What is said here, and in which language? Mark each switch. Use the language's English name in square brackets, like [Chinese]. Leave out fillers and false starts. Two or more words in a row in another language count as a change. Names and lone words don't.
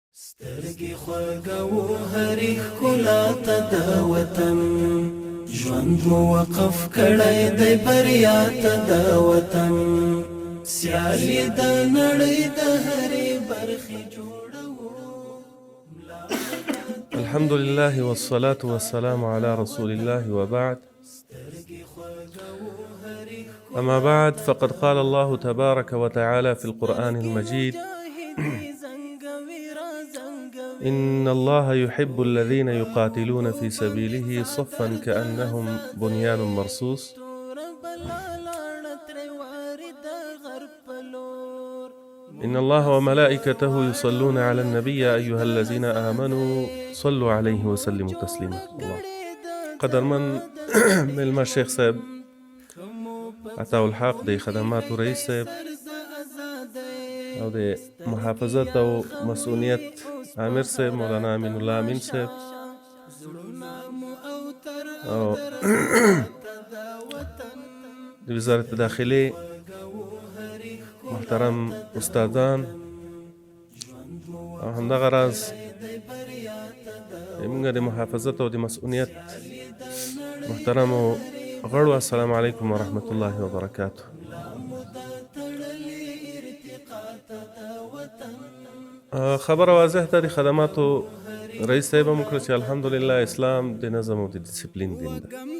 [Pashto] سترګې خوږو هرې ښکلا ته د وطن ژوند مو وقف کړی دی بریا ته د وطن سیالي د نړۍ د هرې برخې جوړوو. [Arabic] الحمد لله والصلاة والسلام على رسول الله وبعد. أما بعد فقد قال الله تبارك وتعالى في القرآن المجيد: إن الله يحب الذين يقاتلون في سبيله صفا كأنهم بنيان مرصوص. إن الله وملائكته يصلون على النبي يا أيها الذين آمنوا صلوا عليه وسلموا تسليما. [Pashto] الله قدر من ملما الشيخ صاحب عطاء الحق دي خدمات رئيس صاحب او دي محافظت او مسؤوليت عامر صاحب مولانا امين الله امين صاحب او دي [Arabic] وزارة الداخلية [Pashto] محترم استادان او همدغه راز موږ د محافظت او د مسؤلیت محترم غړو، [Arabic] السلام علیکم ورحمة الله وبرکاته. [Pashto] خبره واضح ده، د خدماتو رئیس صاحب هم وکړه چې الحمدلله اسلام د نظم او د ډیسپلین دین ده.